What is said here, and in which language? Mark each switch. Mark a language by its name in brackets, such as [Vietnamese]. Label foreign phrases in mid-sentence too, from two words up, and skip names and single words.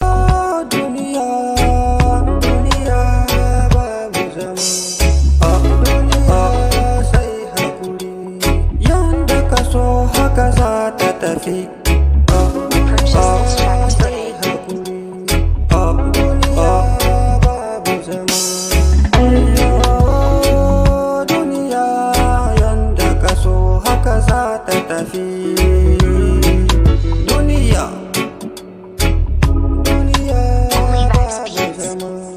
[Hausa] Duniya, duniya babu zama. Duniya sai haƙuri. Yanda ka so haka za ta tafi. [English] Purchase this track today. [Hausa] Sai haƙuri. Duniya babu zama. Duniya yanda ka so haka za ta tafi. Duniya. Duniya Only Vibes babu Beats. zama.